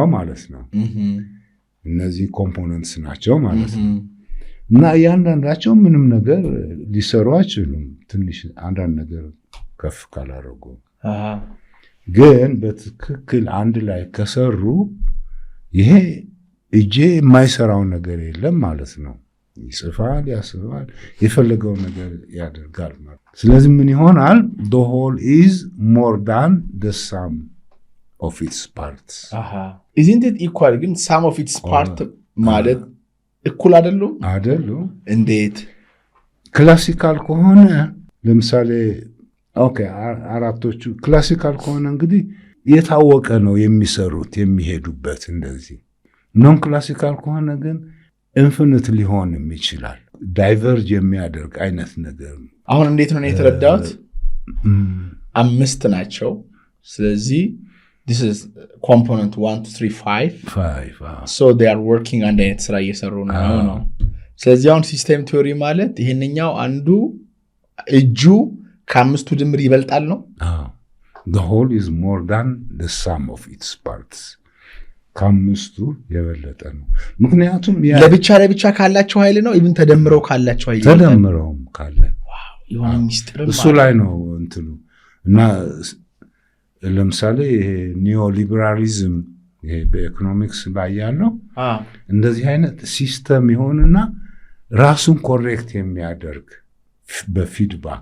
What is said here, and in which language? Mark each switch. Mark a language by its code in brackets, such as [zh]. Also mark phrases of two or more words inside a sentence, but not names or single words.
[am] ማለት ነው። እነዚህ ኮምፖነንትስ ናቸው ማለት ነው። እና እያንዳንዳቸው ምንም ነገር ሊሰሩ አይችሉም፣ ትንሽ አንዳንድ ነገር ከፍ ካላደረጉ። ግን በትክክል አንድ ላይ ከሰሩ ይሄ እጄ የማይሰራው ነገር የለም ማለት ነው። ይጽፋል፣ ያስባል፣ የፈለገው ነገር ያደርጋል ማለት። ስለዚህ ምን ይሆናል? [en] the whole is more than the sum of its parts. isn't it equal? ግን sum of its part [am] ማለት እኩል አይደሉም? አይደሉም። እንዴት? ክላሲካል ከሆነ ለምሳሌ ኦኬ አራቶቹ ክላሲካል ከሆነ እንግዲህ የታወቀ ነው የሚሰሩት የሚሄዱበት እንደዚህ። [en] non classical [am] ከሆነ ግን ኢንፊኒት ሊሆንም ይችላል ዳይቨርጅ የሚያደርግ አይነት ነገር ነው። አሁን እንዴት ነው የተረዳሁት? 5 ናቸው። ስለዚህ [en] this is component 1 2 3 5 so they are working [am] አንድ አይነት ስራ እየሰሩ ነው። ስለዚህ አሁን [en] system theory [am] ማለት ይሄንኛው አንዱ እጁ ከ5ቱ ድምር ይበልጣል ነው። the whole is more than the sum of its parts ከ5ቱ የበለጠ ነው። ምክንያቱም ለብቻ ካላቸው ኃይል ነው ኢቭን ተደምረው ካላቸው ኃይል ተደምረውም ካለ የሆነ ሚስጥር እሱ ላይ ነው እንትኑ እና ለምሳሌ ኒዮሊበራሊዝም ይሄ በኢኮኖሚክስ ላይ ያለው እንደዚህ አይነት ሲስተም ይሆንና ራሱን ኮሬክት የሚያደርግ በፊድባክ